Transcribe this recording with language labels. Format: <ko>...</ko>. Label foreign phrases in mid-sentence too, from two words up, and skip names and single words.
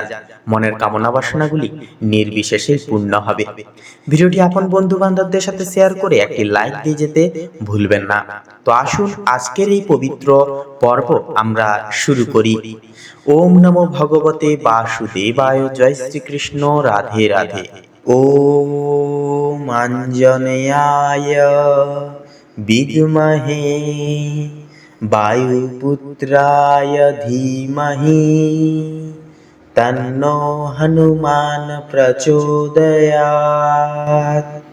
<bn>মনের কামনা বাসনাগুলি নির্বিশেষে পূর্ণ হবে। ভিডিওটি আপন বন্ধু বান্ধবদের সাথে শেয়ার করে একটি লাইক দিয়ে যেতে ভুলবেন না। তো আসুন আজকের এই পবিত্র পর্ব আমরা শুরু করি।</bn> <sa>ওম নমো ভগবতে বাসুদেবায়।</sa> <bn>জয় শ্রীকৃষ্ণ। রাধে রাধে।</bn> <sa>ওম আঞ্জনেয়ায় বিদ্মহে বায়ুপুত্রায় ধীমহি তন্নো হনুমান প্রচোদয়াৎ।</sa>